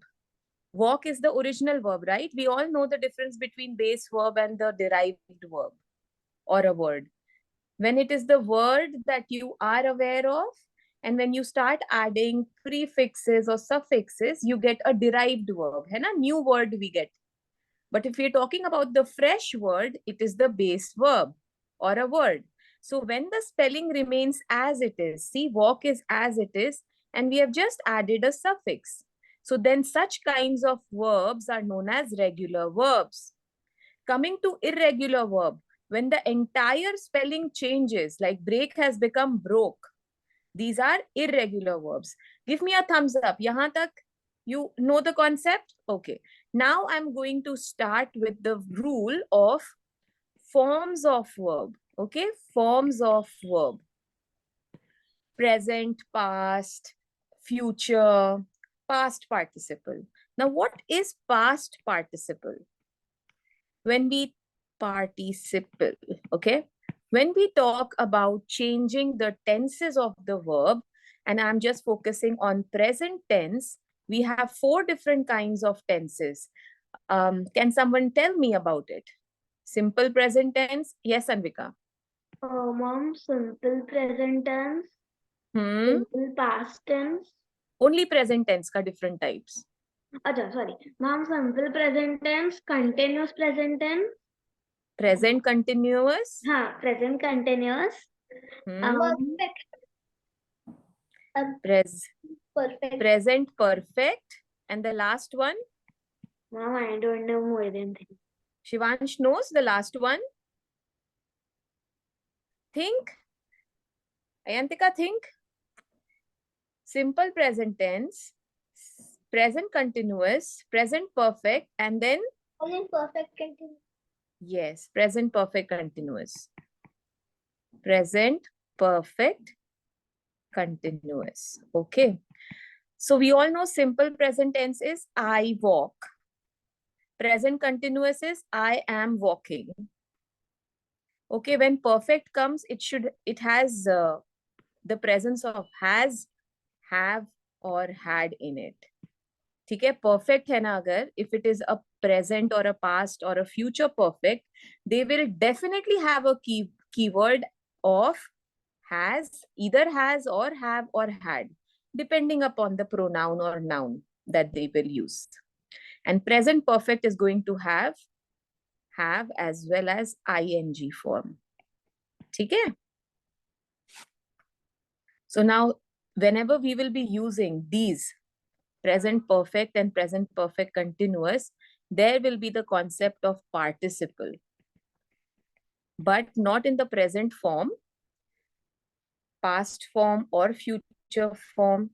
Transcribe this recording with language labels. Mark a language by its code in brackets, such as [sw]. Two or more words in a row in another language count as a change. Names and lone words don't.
[en] Walk is the original verb, right? We all know the difference between base verb and the derived verb or a word. When it is the word that you are aware of, and when you start adding prefixes or suffixes, you get a derived verb. [hi] है ना? [en] New word we get. But if we're talking about the fresh word, it is the base verb or a word. So when the spelling remains as it is, see, walk is as it is, and we have just added a suffix. So then such kinds of verbs are known as regular verbs. Coming to irregular verb, when the entire spelling changes, like break has become broke, these are irregular verbs. Give me a thumbs up. [hi] यहाँ तक [en] you know the concept? Okay. Now I'm going to start with the rule of forms of verb. Okay, forms of verb. Present, past, future, past participle. Now, what is past participle? When we participle, okay? When we talk about changing the tenses of the verb, and I'm just focusing on present tense, we have 4 different kinds of tenses. Can someone tell me about it? Simple present tense. Yes, Anvika. Mom, simple present tense. Simple past tense. Only present tense ka different types. [hi] अच्छा sorry. [en] Mom, simple present tense, continuous present tense. Present continuous. हाँ, present continuous. Perfect. Perfect. Present perfect. And the last one? Mom, I don't know more than that. Shivansh knows the last one. Think. Ayantika, think. Simple present tense, present continuous, present perfect, and then Present perfect continuous. Yes, present perfect continuous. Present perfect continuous. Okay. So we all know simple present tense is I walk. Present continuous is I am walking. Okay, when perfect comes, it has the presence of has, have or had in it. [hi] ठीक है, perfect है ना अगर, [en] if it is a present or a past or a future perfect, they will definitely have a keyword of has, either has or have or had, depending upon the pronoun or noun that they will use. And present perfect is going to have as well as ing form. [hi] ठीक है? [en] So now, whenever we will be using these present perfect and present perfect continuous, there will be the concept of participle, but not in the present form, past form or future form.